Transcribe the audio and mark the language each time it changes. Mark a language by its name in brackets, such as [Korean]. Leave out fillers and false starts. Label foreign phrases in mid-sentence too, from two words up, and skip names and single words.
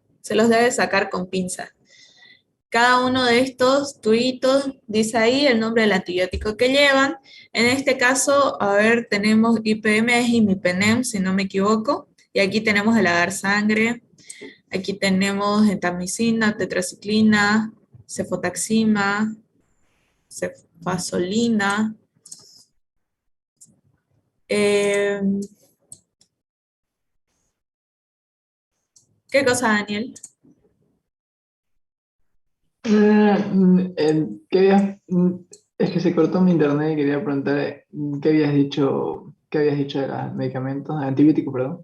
[Spanish] Se los debe sacar con pinza. Cada uno de estos tubitos dice ahí el nombre del antibiótico que llevan. En este caso, a ver, tenemos IPM, es imipenem, si no me equivoco. Y aquí tenemos el agar sangre. Aquí tenemos gentamicina, tetraciclina, cefotaxima, cefasolina. ¿Qué cosa, Daniel? Es que se cortó mi internet y quería preguntar qué habías dicho de los medicamentos, antibióticos, perdón.